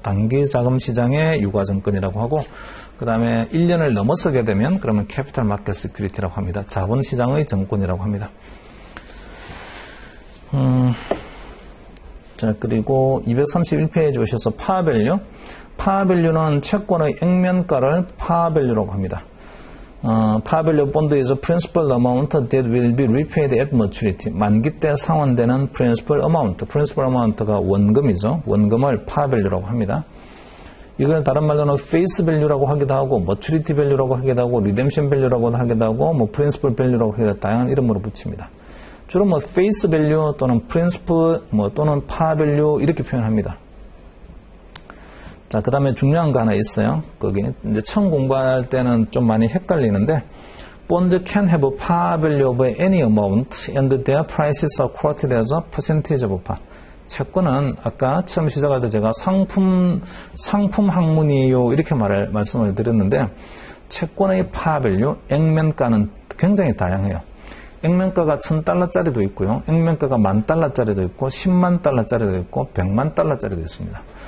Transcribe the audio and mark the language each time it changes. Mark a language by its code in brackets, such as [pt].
[ko] 단기 자금 시장의 유가증권이라고 하고, 그 다음에 1년을 넘어서게 되면 그러면 캐피탈 마켓 시큐리티라고 합니다. 자본 시장의 증권이라고 합니다. 자, 그리고 231페이지 오셔서 파밸류. 파밸류는 채권의 액면가를 파밸류라고 합니다. [en] Par-value bond is a principal amount that will be repaid at maturity. [ko] 만기 때 상환되는 principal amount. principal amount가 원금이죠. 원금을 par-value라고 합니다. 이걸 다른 말로는 face value라고 하기도 하고, maturity value라고 하기도 하고, redemption value라고 하기도 하고, principal value라고 하기도 하고, 다양한 이름으로 붙입니다. 주로 face value 또는 principal 또는 par-value 이렇게 표현합니다. 자, 그 다음에 중요한 거 하나 있어요. 거기 이제 처음 공부할 때는 좀 많이 헷갈리는데, [en] Bonds can have a par value of any amount and their prices are quoted as a percentage of par. [ko] 채권은 아까 처음 시작할 때 제가 상품 학문이에요 이렇게 말씀을 드렸는데, 채권의 par value, 액면가는 굉장히 다양해요. 액면가가 $1,000짜리도 있고요. 액면가가 $10,000짜리도 있고, $100,000짜리도 있고, $1,000,000짜리도 있습니다.